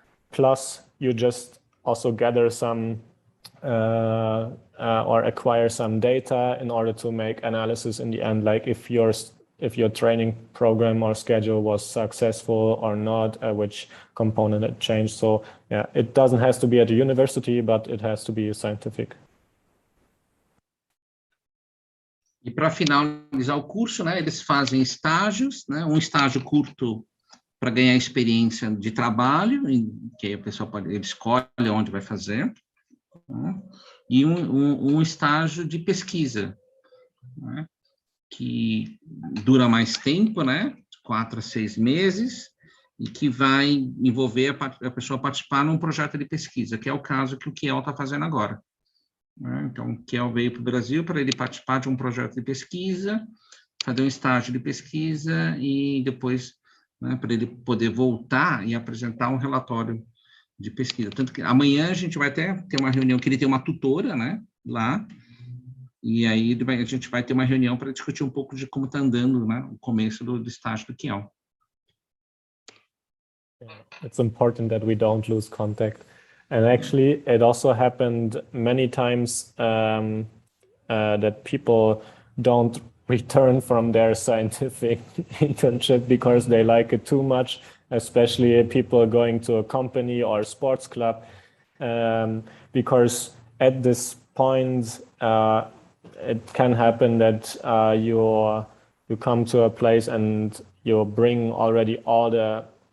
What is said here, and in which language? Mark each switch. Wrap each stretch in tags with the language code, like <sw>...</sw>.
<en>Plus you just also gather some or acquire some data in order to make analysis in the end, like if your training program or schedule was successful or not, which component it changed. So yeah, it doesn't have to be at a university, but it has to be scientific.</en> <pt>E para finalizar o curso, né, eles fazem estágios, né, um estágio curto para ganhar experiência de trabalho, que a pessoa ele escolhe onde vai fazer, né, e um estágio de pesquisa, né, que dura mais tempo, né, 4 a 6 meses, e que vai envolver a pessoa participar num projeto de pesquisa, que é o caso que o Kiel está fazendo agora. Então, o Kiel veio para o Brasil para ele participar de um projeto de pesquisa, fazer um estágio de pesquisa e depois, né, para ele poder voltar e apresentar um relatório de pesquisa. Tanto que amanhã a gente vai até ter uma reunião que ele tem uma tutora, né, lá, e aí a gente vai ter uma reunião para discutir um pouco de como está andando, né, o começo do estágio do Kiel.</pt> <en>It's important that we don't lose contact. And actually, it also happened many times that people don't return from their scientific internship because they like it too much, especially people going to a company or sports club, because at this point, it can happen that you come to a place and you bring already all the</en>